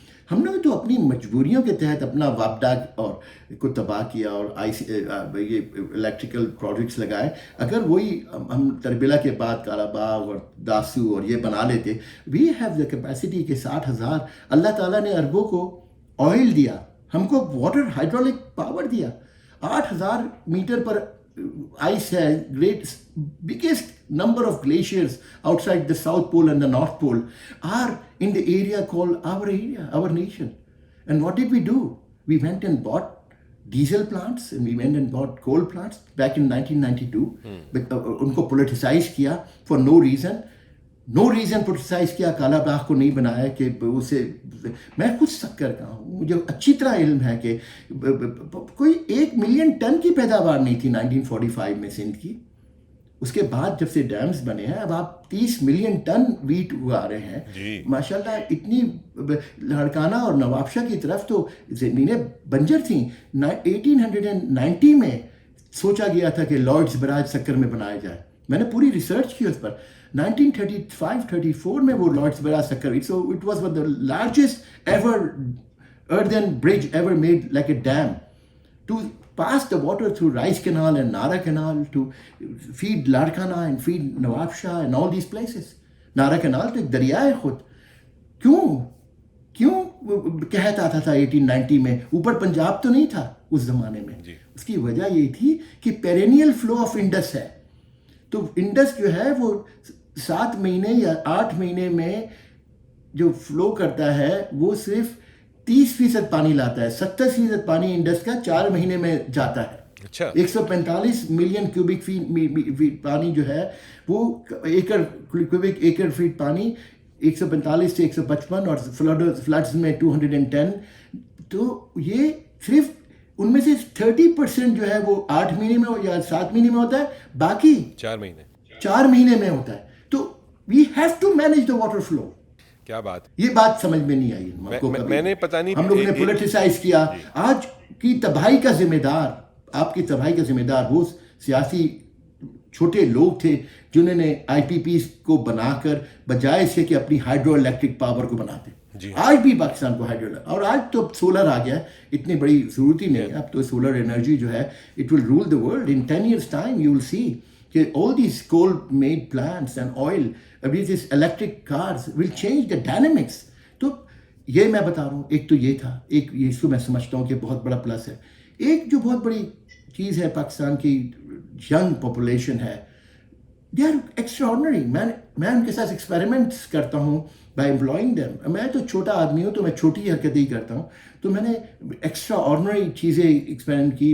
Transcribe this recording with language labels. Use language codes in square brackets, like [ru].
[ur] ہم نے تو اپنی مجبوریوں کے تحت اپنا وابڈا اور کو تباہ کیا اور یہ الیکٹریکل پروجیکٹس لگائے. اگر وہی ہم تربیلا کے بعد کالا باغ اور داسو اور یہ بنا لیتے, [en] we have the capacity [ur] کہ 60,000 اللہ تعالیٰ نے اربوں کو آئل دیا, ہم کو واٹر ہائیڈرولک پاور دیا. 8,000 میٹر پر آئس ہے. [en] Great biggest number of glaciers outside the South Pole and the North Pole are in the area called our nation. And what did we do? We went and bought diesel plants and we went and bought coal plants back in 1992. [ur] Unko politicize kiya [en] for no reason. [ur] politicize کیا, کالا باغ کو نہیں بنایا کہ اسے, میں خود سکر کا ہوں, مجھے اچھی طرح علم ہے کہ کوئی 1 ملین ٹن کی پیداوار نہیں تھی 1945 میں سندھ کی. اس کے بعد جب سے ڈیمز بنے ہیں اب آپ 30 ملین ٹن ویٹ اگا رہے ہیں. ماشاء اللہ اتنی لاڑکانہ اور نوابشاہ کی طرف تو زمینیں بنجر تھیں. 1890 میں سوچا گیا تھا کہ لارڈز براج سکر میں بنایا جائے. میں نے پوری ریسرچ کی اس پر. [en] 1935-34 [ur] میں وہ [en] Lloyd's barrage Sukkur, so it was the largest ever earthen bridge ever made like a dam to pass the water through Rice Canal and Nara Canal to feed Larkana and feed Nawab Shah and all these places. [ur] Nara Canal تو ایک دریا ہے خود. کیوں کہتا آتا تھا 1890 میں, اوپر پنجاب تو نہیں تھا اس زمانے میں. اس کی وجہ یہ تھی کہ [en] perennial flow of Indus [ur] ہے. تو انڈس جو ہے وہ 7 مہینے یا 8 مہینے میں جو فلو کرتا ہے وہ صرف 30% پانی لاتا ہے. 70% پانی انڈس کا 4 مہینے میں جاتا ہے. 145 ملین کیوبک فیٹ پانی جو ہے وہ کیوبک ایکڑ فیٹ پانی 145 سے 155 اور فلڈز میں 210. تو یہ صرف ان میں سے 30% جو ہے وہ 8 مہینے میں یا 7 مہینے میں ہوتا ہے, باقی 4 مہینے میں ہوتا ہے. [en] تو we have to manage the water flow. [ur] کیا بات, یہ بات سمجھ میں نہیں آئی. میں نے پتہ نہیں, ہم لوگ نے پولیٹیسائز کیا. آج کی تباہی کا ذمہ دار, آپ کی تباہی کا ذمہ دار وہ سیاسی چھوٹے لوگ تھے جنہوں نے آئی پی پیز کو بنا کر بجائے اس کے کہ اپنی ہائیڈرو الیکٹرک پاور کو بناتے. آج بھی پاکستان کو ہائیڈرو, اور آج تو سولر آ گیا ہے, اتنی بڑی ضرورت ہی نہیں ہے. اب تو سولر انرجی جو ہے [en] It will rule the world. In 10 years time you will see کہ all these coal made plants and oil, these electric cars will change the dynamics. [ur] تو یہ میں بتا رہا ہوں. ایک تو یہ تھا, ایک اس کو میں سمجھتا ہوں کہ بہت بڑا پلس ہے. ایک جو بہت بڑی چیز ہے پاکستان کی ینگ پاپولیشن ہے, [en] They are extraordinary. [ur] میں ان کے ساتھ ایکسپیریمنٹس کرتا ہوں [en] By employing them. [ur] میں تو چھوٹا آدمی ہوں تو میں چھوٹی حرکتیں ہی کرتا ہوں. تو میں نے ایکسٹرا آرڈنری چیزیں ایکسپیریمنٹ کی.